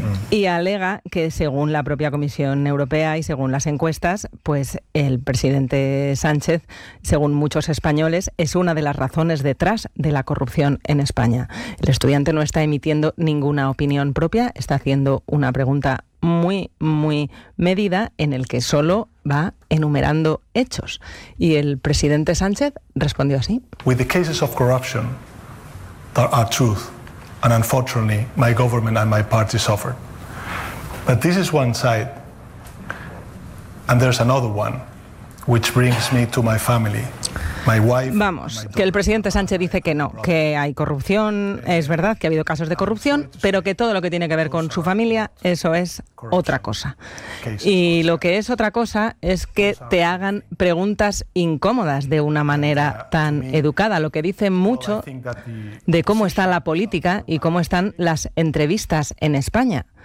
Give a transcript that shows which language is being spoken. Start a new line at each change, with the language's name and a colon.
Spanish: Y alega que según la propia Comisión Europea y según las encuestas, pues el presidente Sánchez, según muchos españoles, es una de las razones detrás de la corrupción en España. El estudiante no está emitiendo ninguna opinión propia, está haciendo una pregunta muy, muy medida en el que solo va enumerando hechos. Y el presidente Sánchez respondió así.
English: With the cases of corruption, there are truth, and unfortunately, my government and my party suffered. But this is one side, and there's another one, which brings me to my family.
Spanish: Vamos, que el presidente Sánchez dice que no, que hay corrupción, es verdad que ha habido casos de corrupción, pero que todo lo que tiene que ver con su familia, eso es otra cosa. Y lo que es otra cosa es que te hagan preguntas incómodas de una manera tan educada, lo que dice mucho de cómo está la política y cómo están las entrevistas en España.